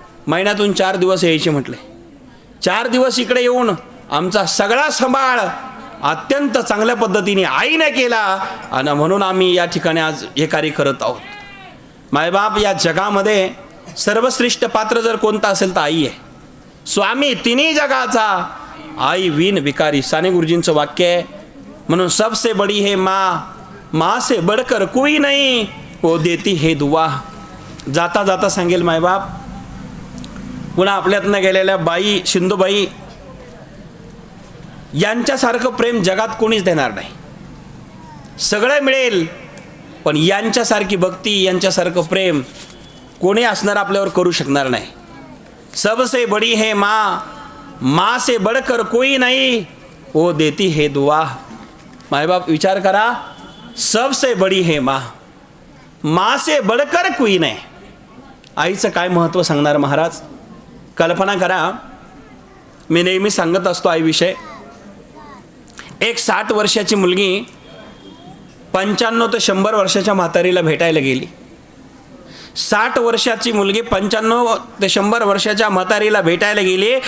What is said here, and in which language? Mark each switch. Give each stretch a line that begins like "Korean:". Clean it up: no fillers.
Marathi: महिन्यातून 4 दिवस यायचे म्हटले. 4 दिवस इकडे येऊन आमचा सगळा सांभाळ अत्यंत चांगल्या पद्धतीने आईने केला. आणि म्हणून आम्ही या ठिकाणी आज हे कार्य करत आहोत. मायबाप या जगामध्ये सर्वश्रेष्ठ पात्र जर कोणता असेल तर आई आहे. स्वामी तिन्ही जगाचा, आई विन विकारी. साने गुरुजींचं वाक्य आहे.
Hindi: म्हणून सबसे बडी है माँ से बढ़कर कोई नहीं, वो देती है दुआ.
Marathi: जाता जाता सांगेल मायबाप, पुन्हा आपल्यातनं गेलेल्या बाई शिंदूबाई यांच्यासारखं प्रेम जगात कोणीच देणार नाही. सगळं मिळेल पण यांच्यासारखी भक्ती, यांच्यासारखं प्रेम कोणी असणार आपल्यावर करू शकणार नाही.
Hindi: सबसे बड़ी है माँ से बढ़कर कोई नहीं, वो देती है दुआ.
Marathi: मायबाप विचार करा,
Hindi: सबसे बड़ी है माँ से बढ़कर कोई नाही.
Marathi: आईचं काय महत्त्व सांगणार महाराज? कल्पना करा, मी नेहमी सांगत असतो आईविषयी. एक 60 वर्षाची मुलगी 95 ते 100 वर्षाच्या म्हातारीला भेटायला गेली. 60 वर्षाची मुलगी 95 ते 100 वर्षाच्या म्हातारीला भेटायला गेली.